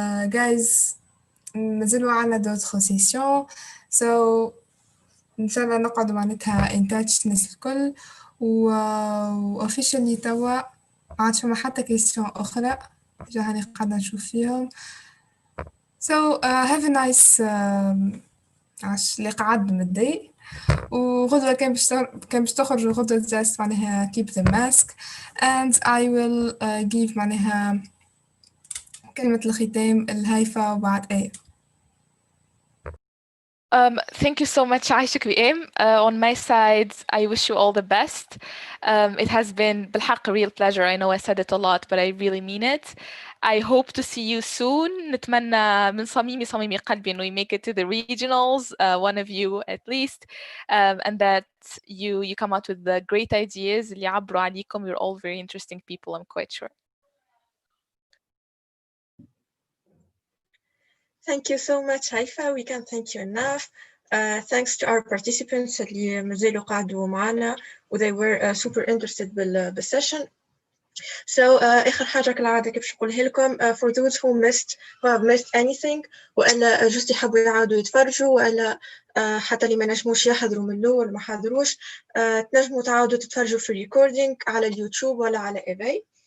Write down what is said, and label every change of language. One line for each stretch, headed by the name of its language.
Arabic: Guys مازالوا عنا
French: d'autres sessions
Arabic: so إن شاء الله نقعد معناتها
English: in touch
Arabic: الناس الكل و
English: officially
Arabic: توا ما عادش فما حتى question أخرى جا هاني قاعدة نشوف فيهم so
English: have a nice
Arabic: عش اللي قعد متضايق وغدوة كان باش تخرج غدوة just معناها
English: keep the mask and I will give
Arabic: معناها كلمة الختام الهايفة وبعد إيه.
English: Thank you so much,
Arabic: عايشك بإيم.
English: On my side, I wish you all the best. It has been
Arabic: بالحق
English: a real pleasure. I know I said it a lot, but I really mean it. I hope to see you soon.
Arabic: نتمنى من صميمي قلبي إنه
English: you make it to the regionals, one of you at least, and that you come out with the great ideas
Arabic: اللي يعبروا عليكم.
English: You're all very interesting people, I'm quite sure. Thank you so much, Haifa. We can't thank you enough. Thanks to our participants
Arabic: اللي مازالوا قعدوا معنا
English: و they were super interested
Arabic: بالsession. So آخر حاجة كالعادة كيف نقولها لكم
English: for those who have missed anything
Arabic: وإلا جست يحبوا يعاودوا يتفرجوا وإلا حتى اللي ما نجموش يحضروا من الأول ما حضروش تنجموا تعاودوا تتفرجوا في الريكوردينج على اليوتيوب ولا على إيباي.